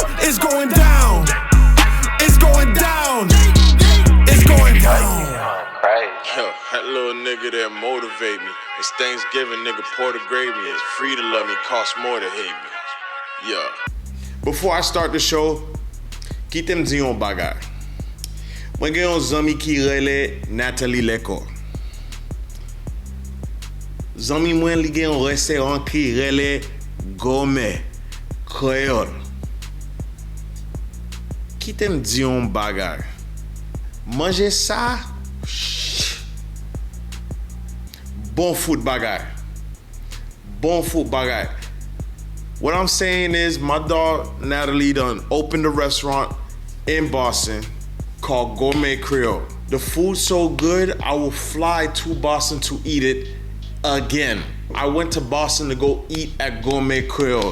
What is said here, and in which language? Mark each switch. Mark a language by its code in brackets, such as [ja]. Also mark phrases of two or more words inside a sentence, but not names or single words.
[en] It's going down. It's going down. It's going down. Yo, that little nigga that motivate me. It's Thanksgiving, nigga, pour the gravy. It's free to love me, costs more to hate me. Yeah. Before I start the show, [ht] kitem di yon bagay. Mwen gen yon zami ki rele Natalie Lekor. Zami mwen li gen yon restaurant ki rele Gourmet Kreyól. Kitem di yon bagay. Manje sa, bon food bagay. Bon food bagay. [en] What I'm saying is my dog Natalie done opened a restaurant in Boston called Gourmet Kreyól. The food's so good, I will fly to Boston to eat it again. I went to Boston to go eat at Gourmet Kreyól.